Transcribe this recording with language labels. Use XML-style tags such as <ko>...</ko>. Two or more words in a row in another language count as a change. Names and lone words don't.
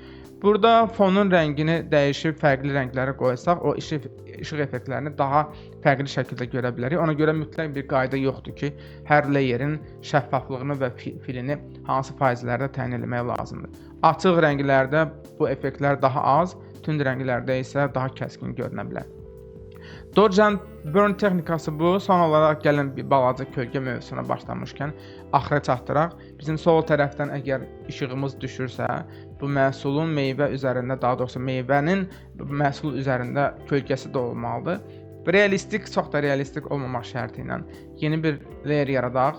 <az>Burada fonun rəngini dəyişib fərqli rənglərə qoysaq, o işıq effektlərini daha fərqli şəkildə görə bilərik. Ona görə mütləq bir qayda yoxdur ki, hər layerin şəffaflığını və filini hansı faizlərdə təyin etmək lazımdır. Açıq rənglərdə bu effektlər daha az, tünd rənglərdə isə daha kəskin görünə bilər.</az> <en>Dodge and Burn</en> <az>texnikası bu. Son olaraq gəlin bir balaca kölgə mövzusuna başlamışkən axıra çatdıraq. Bizim sol tərəfdən əgər işığımız düşürsə, bu məhsulun meyvə üzərində, daha doğrusu meyvənin məhsul üzərində kölgəsi də olmalıdır. Realistik, çox da realistik olmamaq şərti ilə yeni bir layer yaradaq.</az>